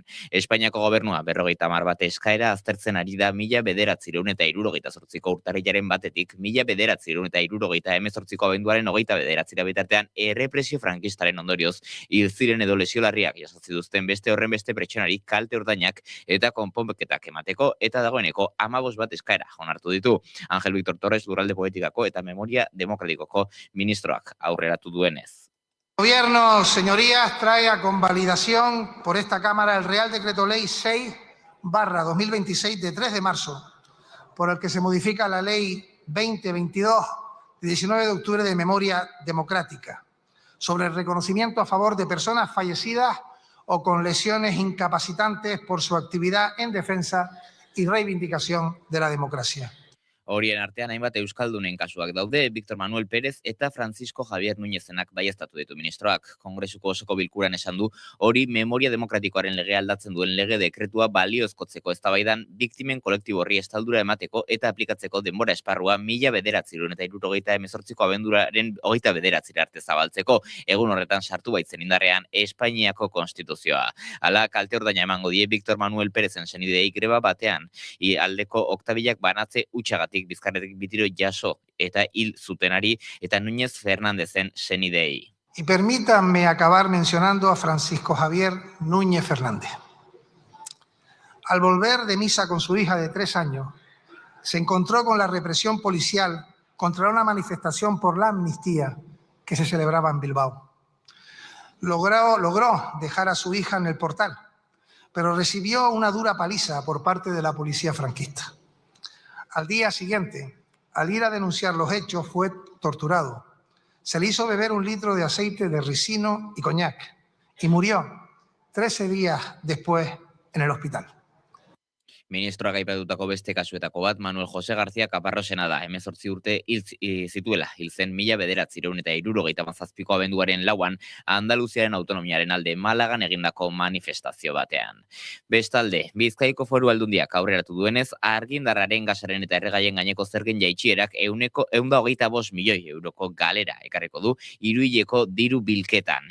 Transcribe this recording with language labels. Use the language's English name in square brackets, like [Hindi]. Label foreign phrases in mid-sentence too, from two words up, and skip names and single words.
[Basque] Espainiako gobernua 50 bat eskaera aztertzen ari da 1978ko urtarrilaren batetik 1978ko abenduaren 29 bitartean errepresio frankistaren ondorioz hil ziren edo lesio larriak jaso zituzten beste horren beste pertsonari kalte ordainak eta konponketak emateko eta dagoeneko 15 bat eskaera onartu ditu. Ángel Víctor Torres lurralde politikako eta memoria demokratikoko ministroak aurreratu duenez. [Spanish] El Gobierno, señorías, trae a convalidación por esta Cámara el Real Decreto Ley 6/2026 de 3 de marzo, por el que se modifica la Ley 2022 de 19 de octubre de Memoria Democrática, sobre el reconocimiento a favor de personas fallecidas o con lesiones incapacitantes por su actividad en defensa y reivindicación de la democracia. [Basque] Horien artean hainbat euskaldunen kasuak daude, Víctor Manuel Pérez eta Francisco Javier Núñezenak baieztatu ditu ministroak. Kongresuko osoko bilkuran esan du, hori memoria demokratikoaren legea aldatzen duen lege dekretua baliozkotzeko eztabaidan biktimen kolektibo horri estaldura emateko eta aplikatzeko denbora esparrua 1978ko abenduraren 29 arte zabaltzeko. Egun horretan sartu baitzen indarrean Espainiako konstituzioa. Hala, kalte ordaina emango die Víctor Manuel Pérezen senideei greba batean, aldeko oktabilak banatze utxagatik bizkarretik bitiro jaso eta hil zutenari eta Núñez Fernándezen senidei. [Spanish] Y permítanme acabar mencionando a Francisco Javier Núñez Fernández. Al volver de misa con su hija de 3 años, se encontró con la represión policial contra una manifestación por la amnistía que se celebraba en Bilbao. Logró dejar a su hija en el portal, pero recibió una dura paliza por parte de la policía franquista. Al día siguiente, al ir a denunciar los hechos, fue torturado. Se le hizo beber 1 litro de aceite de ricino y coñac y murió 13 días después en el hospital. [Basque] Ministroak aipatutako beste kasuetako bat Manuel José García Caparrosena da. 18 urte zituela, hil zen 1977ko abenduaren 4 Andaluziaren autonomiaren alde Malagan egindako manifestazio batean. Bestalde, Bizkaiko Foru Aldundiak aurreratu duenez, argindarraren, gasaren eta erregaien gaineko zergen jaitsierak 125 milioi euroko galera ekarriko du hiruhileko diru bilketan.